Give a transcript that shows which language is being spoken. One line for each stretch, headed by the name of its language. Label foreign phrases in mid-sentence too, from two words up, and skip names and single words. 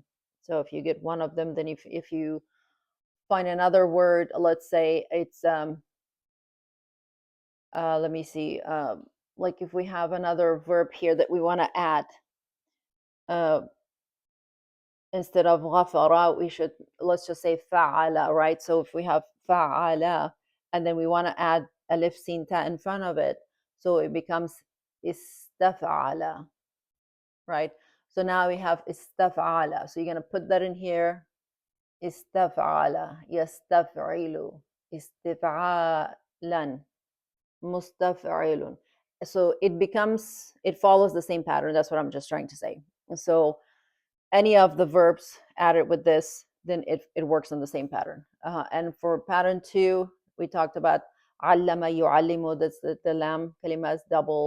English: So if you get one of them, then if you find another word, let's say it's let me see, like if we have another verb here that we want to add, uh, instead of ghafara, we should, let's just say fa'ala, right? So if we have fa'ala and then we want to add
Arabic: ألف سين تاء
English: in front of it, so it becomes istaf'ala, right? So now we have istaf'ala. So you're going to put that in here.
Arabic: استفعل يستفعل استفعالا مستفعل.
English: So it follows the same pattern. That's what I'm just trying to say. So any of the verbs added with this, then it works on the same pattern. And for pattern 2, we talked about
Arabic: علّم يعلّم,
English: that's the
Arabic: لام كلمة
English: is doubled.